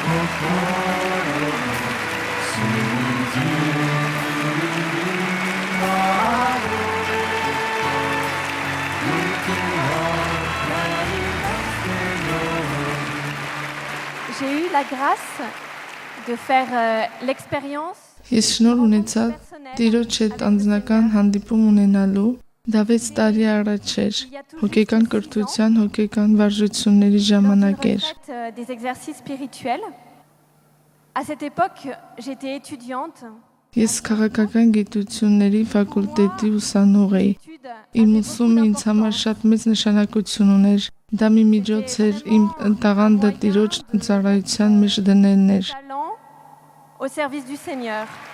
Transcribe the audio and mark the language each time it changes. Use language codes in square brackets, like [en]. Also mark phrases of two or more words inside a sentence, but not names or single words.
[fr] J'ai eu la grâce de faire l'expérience. [hy] Ես շնորհ ունեցա Տիրոջ հետ անձնական հանդիպում ունենալու, դա 6 տարի առաջ էր, հոգեկան կրթության, հոգեկան վարժությունների ժամանակ էր։ [fr] Des exercices spirituels. À cette époque, j'étais étudiante. [hy] Ես քաղաքական գիտությունների ֆակուլտետի ուսանող էի։ Իմ ուսումը ինձ համար շատ մեծ նշանակություն ուներ։ Դա մի միջոց էր իմ տաղանդը Տիրոջ ծառայության մեջ դնելն էր։ [fr] Au service du Seigneur.